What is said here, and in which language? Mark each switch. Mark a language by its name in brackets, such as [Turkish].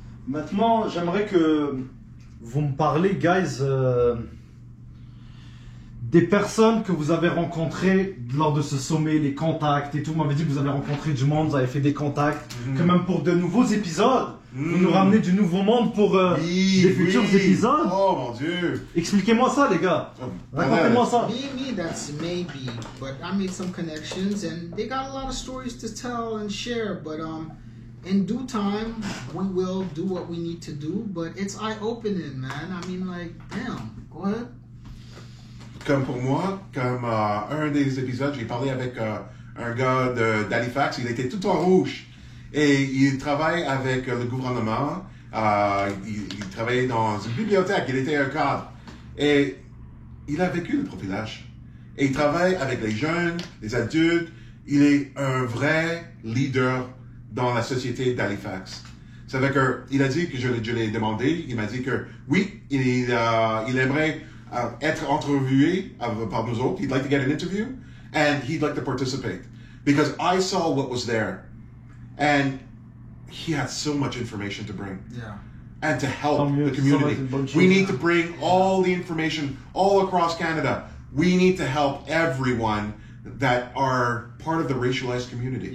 [French] Maintenant, j'aimerais que vous me parlez, guys, des personnes que vous avez rencontrées lors de ce sommet, les contacts et tout. Vous m'avez dit que vous avez rencontré du monde, vous avez fait des contacts, que même pour de nouveaux épisodes, vous nous ramenez du nouveau monde pour des futurs épisodes. Oh mon Dieu! Expliquez-moi ça, les gars. Racontez-moi ça. [English] Me, that's maybe, but I made some connections and they got a lot of stories to tell and share, but in due time, we will do what we need to do, but it's eye-opening, man. I mean, like, damn, go ahead. [French] Comme pour moi, comme un des épisodes, j'ai parlé avec un gars d'Halifax, il était tout en rouge. Et il travaille avec le gouvernement, il travaillait dans une bibliothèque, il était un cadre. Et il a vécu le profilage. Et il travaille avec les jeunes, les adultes. Il est un vrai leader dans la société d'Halifax. Ça veut dire qu'il a dit que je l'ai demandé, il m'a dit que oui, il aimerait être interviewé par nous autres. [English] He'd like to get an interview. and he'd like to participate because I saw what was there, and he had so much information to bring. Yeah. And to help the community. We need to bring all the information all across Canada. We need to help everyone that are part of the racialized community.